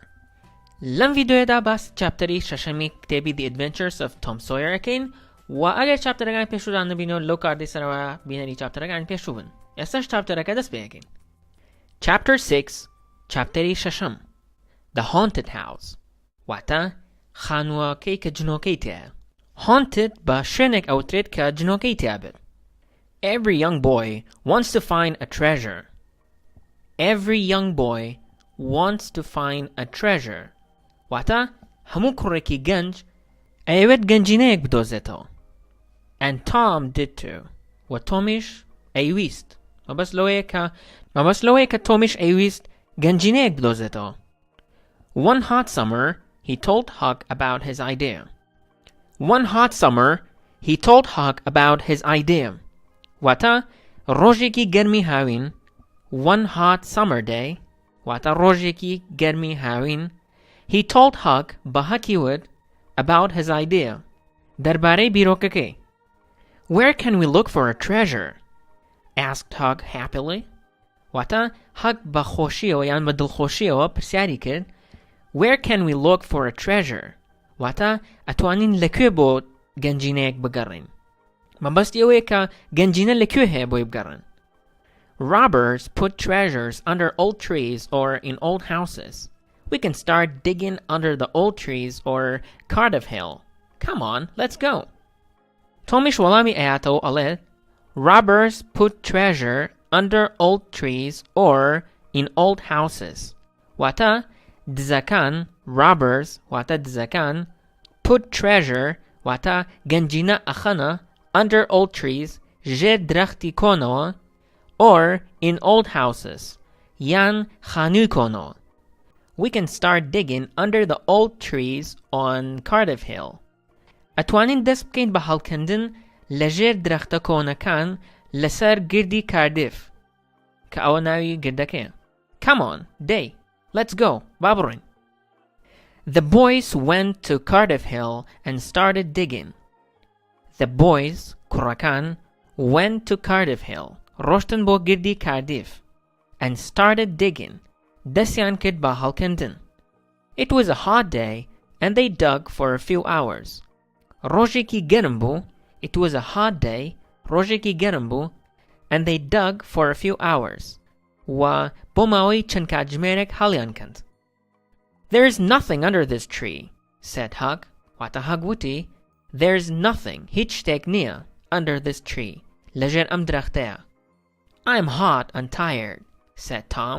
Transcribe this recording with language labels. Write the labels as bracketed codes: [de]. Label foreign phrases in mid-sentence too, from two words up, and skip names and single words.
[ckb] لەم ڤیدیۆیەدا باس چاپتەری شەشەمی کتێبی The Adventures of Tom Sawyer ئەکەین و ئەگەر چاپتەرەکان پێشوودان نبینەوە لەو کاردەی سەرەوە بینەری چاپتەرەکان پێشوو بن. ئێستاش چاپتەرەکە دەست پێ یەکەین. [en] Chapter 6 [ckb] چاپتەری شەشەم The Haunted House واتە خانووەکەی کە جنۆکەی تێیە. Haunted بە شوێنێک ئەوترێت کە جنۆکەی تێیا بێت. [en] Every young boy wants to find a treasure. Every young boy wants to find a treasure. [ckb] واتە هەموو کوڕێکی گەنج ئەوێت گەنجینەیەک بدۆزێتەوە. [en] And Tom did too. [ckb] و تۆمیش ئەیویست. مەبەست لەوەیە کە تۆمیش ئەیویست گەنجینەیەک بدۆزێتەوە. [en] One hot summer he told Huck about his idea. One hot summer he told Huck about his idea. [ckb] واتە ڕۆژێکی گەرمی هاوین. [en] One hot summer day [ckb] واتە ڕۆژێکی گەرمی هاوین. [en] He told Huck [ckb] بە هەکی وت [en] about his idea [ckb] دەربارەی بیرۆکەکەی. [en] Where can we look for a treasure? asked Huck happily. [ckb] واتە Huck بە خۆشیەوە یان بە دڵخۆشیەوە پرسیاری کرد [en] Where can we look for a treasure? [ckb] واتە ئەتوانین لەکوێ بۆ گەنجینەیەک بگەڕین. مەبەستی ئەوەیە کە گەنجینە لەکوێ هەیە بۆی بگەڕن. [en] Robbers put treasures under old trees or in old houses. We can start digging under the old trees or Cardiff Hill. Come on, let's go. [ckb] Tomish وەڵامی ئەیاتەوە ئەڵێت [en] Robbers put treasure under old trees or in old houses. [ckb] واتە دزەکان robbers واتە دزەکان [en] put treasure [ckb] واتە گەنجینە ئەخەنە [en] under old trees [ckb] ژێر درەختی کۆنەوە [en] or in old houses [ckb] یان خانووی کۆنەوە. [en] We can start digging under the old trees on Cardiff Hill. [ckb] ئەتوانین دەست بکەین بە هەڵکەندن لە ژێر درەختە کۆنەکان لەسەر گردی کاردیف کە ئەوە ناوی گردەکەیە. [en] Come on, day. Let's go. [ckb] با بڕۆین. [en] The boys went to Cardiff Hill and started digging. The boys, کوڕەکان, went to Cardiff Hill. [ckb] ڕۆشتن بۆ گردی کاردیف. [en] And started digging. [ckb] دەستیان کرد بە هەڵکەندن. [en] It was a hot day and they dug for a few hours. [ckb] ڕۆژێکی گەرم بوو. [en] It was a hot day. [ckb] ڕۆژێکی گەرم بوو. [en] And they dug for a few hours. [ckb] و بۆ ماوەی چەند کاتژمێرێک هەڵیان کەند. [en] There's nothing under this tree, said Huck. [ckb] واتە Huck وتی [en] There's nothing, [ckb] هیچ شتێک نییە [en] under this tree. [ckb] لەژێر ئەم درەختەیە. [en] I'm hot and tired, said Tom.